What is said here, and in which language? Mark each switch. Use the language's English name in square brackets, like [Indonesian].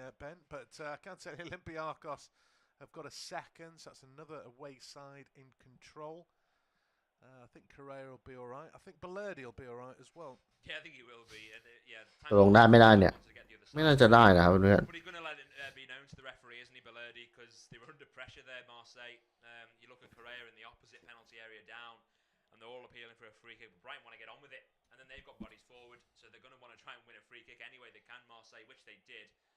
[English] Ben, but I can't say Olympiacos have got a second, so that's another away side in control. I think Correa will be all right. I think Balerdi will be all right as well. Yeah, I think he will be. Yeah. [Thai] ตกลงได้ไม่ได้เนี่ยไม่น่าจะได้นะครับเพื่อน [English] But he's going to let it be known to the referee, isn't he, Balerdi? Because they were under pressure there, Marseille. You look at Correa in the opposite penalty area down, and they're all appealing for a free kick. But Brighton want to get on with it, and then they've got bodies forward, so they're going to want to try and win a free kick any way they can, Marseille, which they did.